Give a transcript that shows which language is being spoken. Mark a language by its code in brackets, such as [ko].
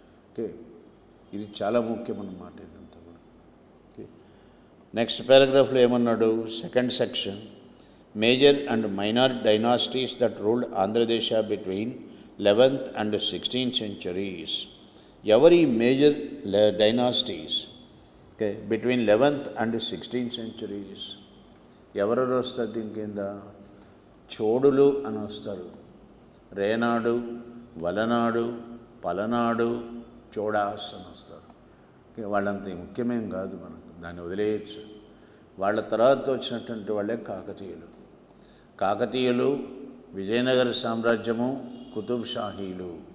[te] Okay, ఇది చాలా ముఖ్యం అన్నమాట ఇదంతా కూడా. ఓకే, నెక్స్ట్ పారాగ్రాఫ్లో ఏమన్నాడు? [en] Second section, major and minor dynasties that ruled Andhradesa between 11th and 16th centuries. ఎవరి major dynasties? Okay, between 11th and 16th centuries. [te] ఎవరెవరు వస్తారు దీని కింద? చోడులు అని వస్తారు. రేనాడు, వలనాడు, పలనాడు, చోడాస్ అని వస్తారు. ఓకే, వాళ్ళంత ముఖ్యమేం కాదు మనకు, దాన్ని వదిలేయచ్చు. వాళ్ళ తర్వాత వచ్చినటువంటి వాళ్ళే కాకతీయులు. కాకతీయులు, విజయనగర సామ్రాజ్యము, కుతుబ్ షాహీలు.